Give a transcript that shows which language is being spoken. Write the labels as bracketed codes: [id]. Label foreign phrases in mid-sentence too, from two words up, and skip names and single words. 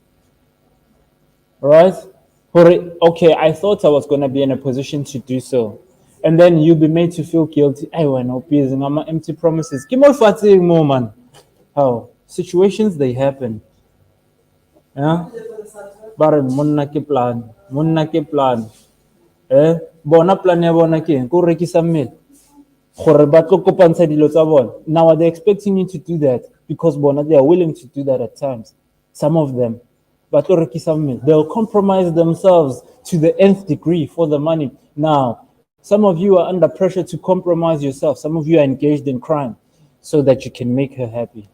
[en] Right? Okay, I thought I was going to be in a position to do so. And then you'll be made to feel guilty. I went up using empty promises. Give more fatigue, more man. How? Situations, they happen. Yeah? But [tn] munna ke plan. Bona plan ya bona ke eng? Ko rekisa mmele. Gore ba tlo kopantsha dilo tsa bona. [en] Now they're expecting you to do that because bona they are willing to do that at times. Some of them. They'll compromise themselves to the nth degree for the money. Now, some of you are under pressure to compromise yourself. Some of you are engaged in crime so that you can make her happy.